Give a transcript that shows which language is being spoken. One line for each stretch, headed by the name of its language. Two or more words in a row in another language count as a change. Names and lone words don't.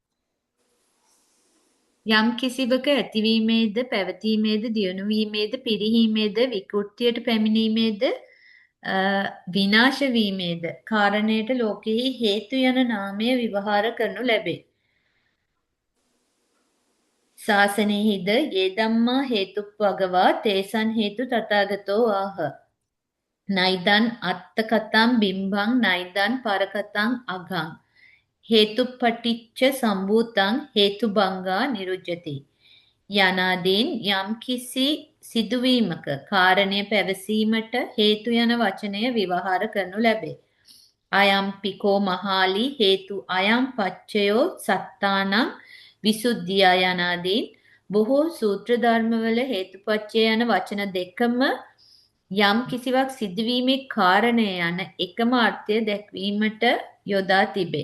Sinhala: යම් කිසිවක ඇතිවීමේද පැවතීමේද දියුණුවීමේද පිරිහීමේද විකෘතියට පැමිණීමේද විනාශ වීමේද කාරණයට ලෝකෙහි හේතු යන නාමය විවහාර කරනු ලැබේ.
Pali: ශාසනයෙහිද යේ ධම්මා හේතුප්පගවා තේසන් හේතු තථාගතෝ ආහ. නයිදන් අත්ත කතම් බිම්බං නයිදන් පරකතං අගං. හේතුපටිච්ච සම්භූතං හේතුබංගා නිරුජ්ජති.
Sinhala: යනාදීන් යම් කිසි සිදුවීමක කාරණය පැවසීමට හේතු යන වචනය විවහාර කරනු ලැබේ.
Pali: අයම් පිකෝ මහාලි හේතු අයම් පච්චයෝ සත්තානං විසුද්ධියා
Sinhala: යනාදීන් බොහෝ සූත්‍ර ධර්මවල හේතුපච්චය යන වචන දෙකම යම් කිසිවක් සිදුවීමේ කාරණය යන එකම අර්ථය දැක්වීමට යොදා තිබේ.